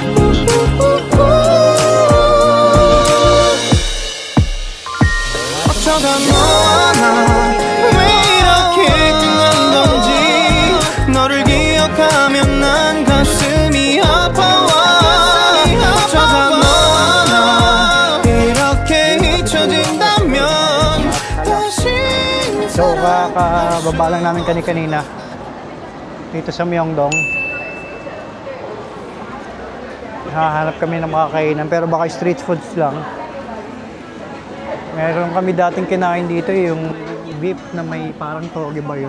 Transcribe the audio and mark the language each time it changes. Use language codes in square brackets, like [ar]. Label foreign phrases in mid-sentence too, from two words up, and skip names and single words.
[ko] 어쩌다 너와 나 너를 기억하면 난 가슴이 아파와 어쩌다 너와 나 이렇게 잊혀진다면 다시 [tl] So, kakababa lang namin kanina dito sa Myeongdong. Hahanap kami ng mga kainan pero baka street foods lang. Meron kami dating kinain dito yung beef na may parang toge ba yun?